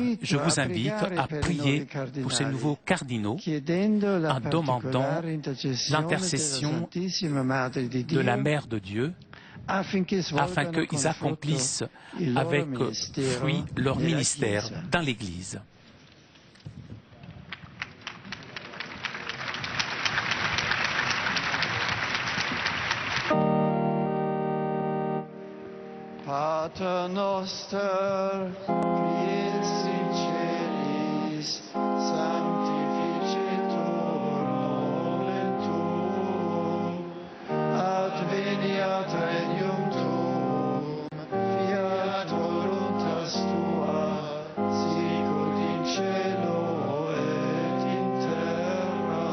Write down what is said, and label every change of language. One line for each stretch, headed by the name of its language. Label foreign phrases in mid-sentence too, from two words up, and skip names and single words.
French: Je vous invite à prier pour ces nouveaux cardinaux en demandant l'intercession de la Mère de Dieu afin qu'ils accomplissent avec fruit leur ministère dans l'Église.
Latin: Pater noster, qui es in celis, sanctificetur nomen tuum, adveniat regnum tuum, fiat voluntas tua, sicut in cielo et in terra.